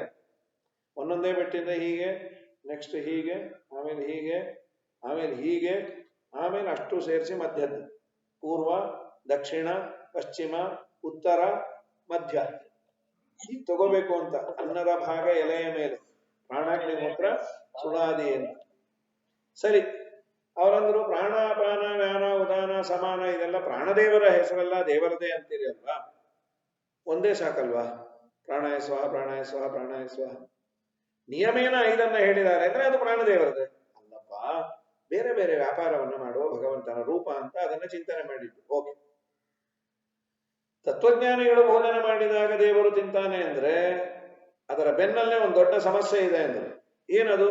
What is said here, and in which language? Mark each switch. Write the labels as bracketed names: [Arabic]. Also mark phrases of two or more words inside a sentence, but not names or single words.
[Kannada] ಒಂದೊಂದೇ ಬೆಟ್ಟಿಂದ ಹೀಗೆ, ನೆಕ್ಸ್ಟ್ ಹೀಗೆ, ಆಮೇಲೆ ಹೀಗೆ, ಆಮೇಲೆ ಹೀಗೆ, ಆಮೇಲೆ ಅಷ್ಟು ಸೇರಿಸಿ ಮಧ್ಯದ್ದು ಪೂರ್ವ, ದಕ್ಷಿಣ, ಪಶ್ಚಿಮ, ಉತ್ತರ, ಮಧ್ಯ ಹೀಗೆ ತಗೋಬೇಕು ಅಂತ. ಅನ್ನದ ಭಾಗ ಎಲೆಯ ಮೇಲೆ ಪ್ರಾಣಾಗ್ನಿಹೋತ್ರ ಸುಳಾದಿ ಅಂತ. ಸರಿ, ಅವರಂದ್ರು ಪ್ರಾಣ, ಅಪಾನ, ವ್ಯಾನ, ಉದಾನ, ಸಮಾನ ಇದೆಲ್ಲ ಪ್ರಾಣದೇವರ ಹೆಸರಲ್ಲ, ದೇವರದೇ ಅಂತೀರಿ ಅಲ್ವಾ, ಒಂದೇ ಸಾಕಲ್ವಾ? [Sanskrit] ಪ್ರಾಣಾಯ ಸ್ವಾಹ, ಪ್ರಾಣಾಯ ಸ್ವಾಹ, ಪ್ರಾಣಾಯ ಸ್ವಾಹ. [Kannada] ನಿಯಮೇನ 5 ಹೇಳಿದ್ದಾರೆ ಅಂದ್ರೆ ಅದು ಪ್ರಾಣದೇವರದೇ ಅಲ್ಲಪ್ಪ. ಬೇರೆ ಬೇರೆ ವ್ಯಾಪಾರವನ್ನ ಮಾಡುವ ಭಗವಂತನ ರೂಪ ಅಂತ ಅದನ್ನ ಚಿಂತನೆ ಮಾಡಿದ್ದು. ಓಕೆ, ತತ್ವಜ್ಞಾನಿಗಳು ಭೋಜನ ಮಾಡಿದಾಗ ದೇವರು ತಿಂತಾನೆ ಅಂದ್ರೆ ಅದರ ಬೆನ್ನಲ್ಲೇ ಒಂದು ದೊಡ್ಡ ಸಮಸ್ಯೆ ಇದೆ ಅಂದ್ರೆ ಏನದು?